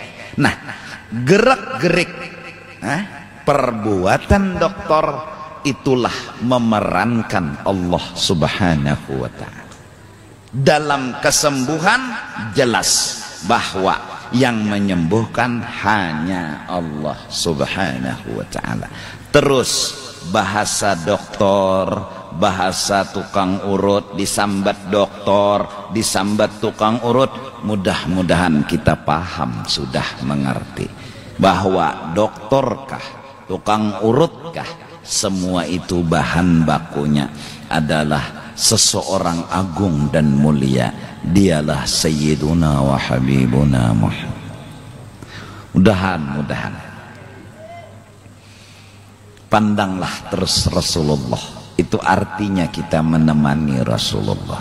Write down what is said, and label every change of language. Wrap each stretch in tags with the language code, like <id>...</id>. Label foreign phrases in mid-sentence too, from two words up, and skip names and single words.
<id>Nah, gerak-gerik perbuatan dokter itulah memerankan Allah</id> <ar>سبحانه وتعالى.</ar> <id>Dalam kesembuhan jelas bahwa yang menyembuhkan hanya Allah</id> <ar>سبحانه وتعالى.</ar> <id>Terus bahasa dokter, bahasa tukang urut, disambat dokter, disambat tukang urut. Mudah-mudahan kita paham, sudah mengerti bahwa dokterkah, tukang urutkah, semua itu bahan bakunya adalah seseorang agung dan mulia. Dialah</id> <ar>سيدنا وحبيبنا</ar> <id>Muhammad. Mudahan pandanglah terus Rasulullah Itu artinya kita menemani Rasulullah.</id>